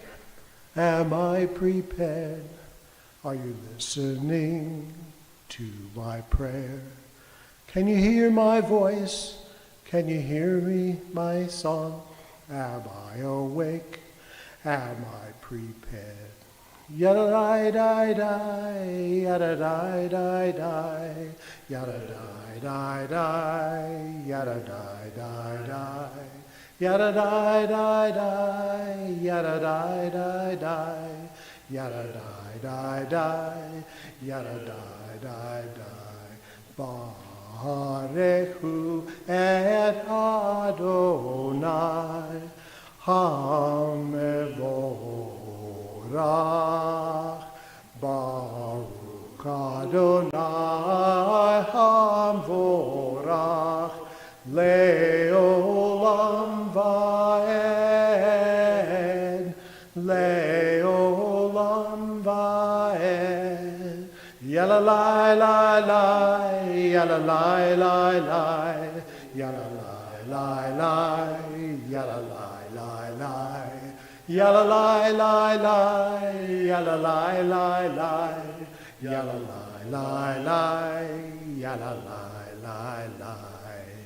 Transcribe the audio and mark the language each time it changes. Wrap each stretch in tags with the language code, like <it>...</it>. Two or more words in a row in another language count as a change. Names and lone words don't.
<en>Am I prepared? Are you listening to my prayer? Can you hear my voice? Can you hear me, my song? Am I awake? Am I prepared? Yada-di-di-di, yada-di-di-di, yada-di-di-di, yada-di-di-di, yada-di-di-di, yada-di-di-di, yada-di-di-di, yada-di-di-di.</en> <he>ברכו את אדוני המבורך. ברוך אדוני המבורך לעולם ועד. לעולם ועד. Yalla lai lai lai, yalla lai lai lai, yalla lai lai lai, yalla lai lai lai, yalla lai lai lai, yalla lai lai lai, yalla lai lai lai, yalla lai lai lai.</he>